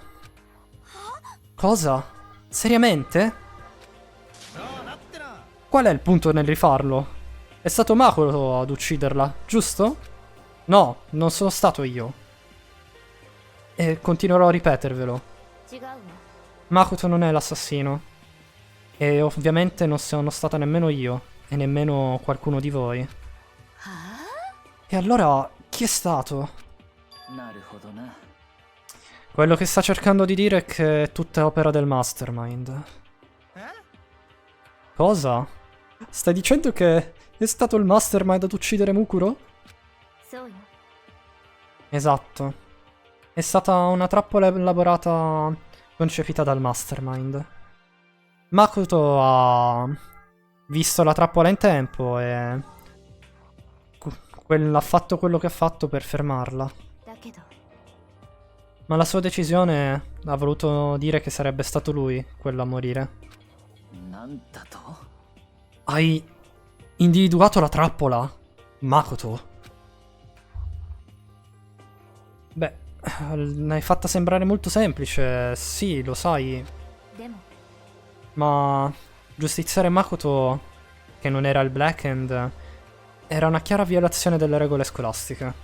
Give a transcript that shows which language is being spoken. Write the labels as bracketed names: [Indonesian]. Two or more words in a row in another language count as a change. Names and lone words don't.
[Italian] Cosa? Seriamente? Qual è il punto nel rifarlo? È stato Makuro ad ucciderla, giusto? No, non sono stato io. E continuerò a ripetervelo. [Japanese] 違うわ [Italian] Makoto non è l'assassino. E ovviamente non sono stata nemmeno io. E nemmeno qualcuno di voi. [Japanese] はあ [Italian] E allora, chi è stato? [Japanese] なるほどな [Italian] Quello che sta cercando di dire è che è tutta opera del Mastermind. Cosa? Stai dicendo che è stato il Mastermind ad uccidere Mukuro? [Japanese] そうよ [Italian] Esatto. È stata una trappola elaborata, concepita dal Mastermind. Makoto ha visto la trappola in tempo e ha fatto quello che ha fatto per fermarla. [Japanese] だけど [Italian] Ma la sua decisione ha voluto dire che sarebbe stato lui quello a morire. [Japanese] なんだと [Italian] Hai individuato la trappola, Makoto? Beh, l'hai fatta sembrare molto semplice, sì, lo sai, [Japanese] でも [Italian] ma giustiziare Makoto, che non era il [English] Black Hand, [Italian] era una chiara violazione delle regole scolastiche.